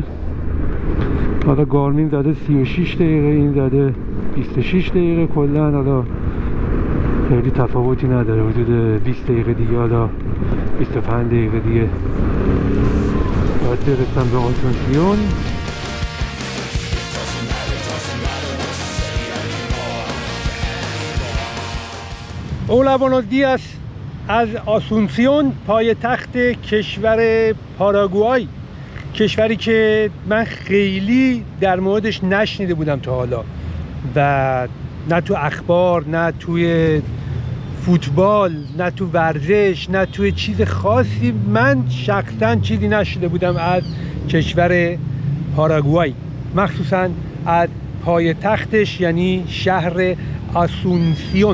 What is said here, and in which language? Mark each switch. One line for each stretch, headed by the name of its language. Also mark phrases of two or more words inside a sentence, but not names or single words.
Persian: حالا گارمین زده 36 دقیقه، این زده 26 دقیقه، کلا حالا خیلی تفاوتی نداره، حدود 20 دقیقه دیگه، حالا 25 دقیقه دیگه باید برسم به آسونسیون.
Spanish: Hola, buenos días.
Persian: از آسونسیون، پایتخت کشور پاراگوای، کشوری که من خیلی در موردش نشنیده بودم تا حالا و نه تو اخبار، نه توی فوتبال، نه تو ورزش، نه توی چیز خاصی من شخصا چیزی نشنیده بودم از کشور پاراگوای، مخصوصا از پایتختش یعنی شهر آسونسیون.